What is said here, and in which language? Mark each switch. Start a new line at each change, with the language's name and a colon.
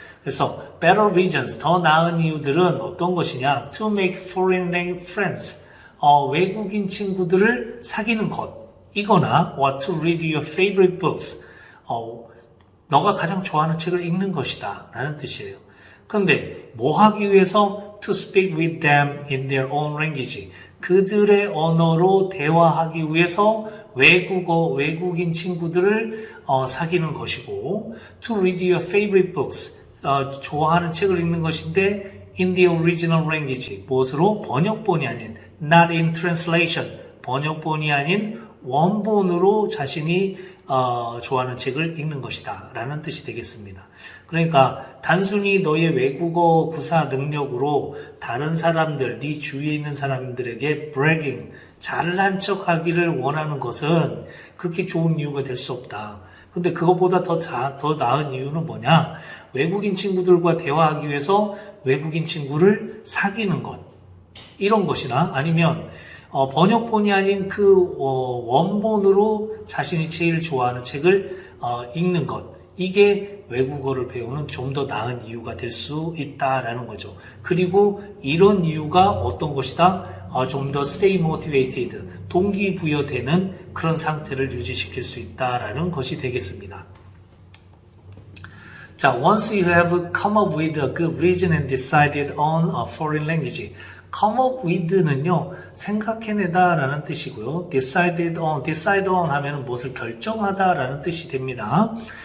Korean: 그래서 better reasons, 더 나은 이유들은 어떤 것이냐?
English: to make foreign friends,
Korean: 외국인 친구들을 사귀는 것 이거나
English: or to read your favorite books,
Korean: 너가 가장 좋아하는 책을 읽는 것이다 라는 뜻이에요. 그런데 뭐 하기 위해서?
English: to speak with them in their own language,
Korean: 그들의 언어로 대화하기 위해서 외국인 친구들을 사귀는 것이고,
English: to read your favorite books,
Korean: 좋아하는 책을 읽는 것인데
English: in the original language,
Korean: 무엇으로? 번역본이 아닌
English: not in translation,
Korean: 번역본이 아닌 원본으로 자신이 좋아하는 책을 읽는 것이다 라는 뜻이 되겠습니다. 그러니까 단순히 너의 외국어 구사 능력으로 다른 사람들, 네 주위에 있는 사람들에게 bragging, 잘난 척 하기를 원하는 것은 그렇게 좋은 이유가 될 수 없다. 근데 그것보다 더 나은 이유는 뭐냐? 외국인 친구들과 대화하기 위해서 외국인 친구를 사귀는 것, 이런 것이나 아니면 번역본이 아닌 그 원본으로 자신이 제일 좋아하는 책을 읽는 것, 이게 외국어를 배우는 좀 더 나은 이유가 될 수 있다라는 거죠. 그리고 이런 이유가 어떤 것이다? 좀 더 stay motivated, 동기부여되는 그런 상태를 유지시킬 수 있다라는 것이 되겠습니다.
English: 자, once you have come up with a good reason and decided on a foreign language, come up with는요,
Korean: 생각해내다 라는 뜻이고요. decide on 하면 무엇을 결정하다 라는 뜻이 됩니다.